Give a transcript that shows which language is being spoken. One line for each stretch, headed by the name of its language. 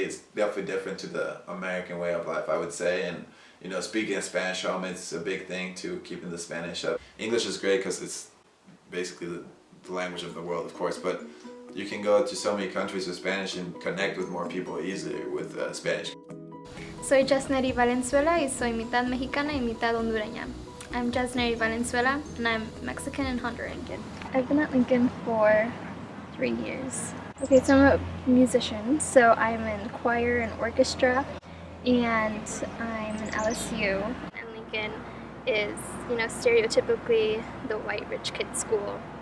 English: It's definitely different to the American way of life, I would say. And speaking Spanish home, it's a big thing to keeping the Spanish up. English is great because it's basically the language of the world, of course, but you can go to so many countries with Spanish and connect with more people easily with Spanish.
Spanish: Soy Jasneri Valenzuela y soy mitad mexicana y mitad hondureña.
English: I'm Jasneri Valenzuela and I'm Mexican and Honduran. I've been at Lincoln for 3 years. Okay, so I'm a musician, so I'm in choir and orchestra, and I'm in LSU. And Lincoln is, stereotypically the white rich kid school.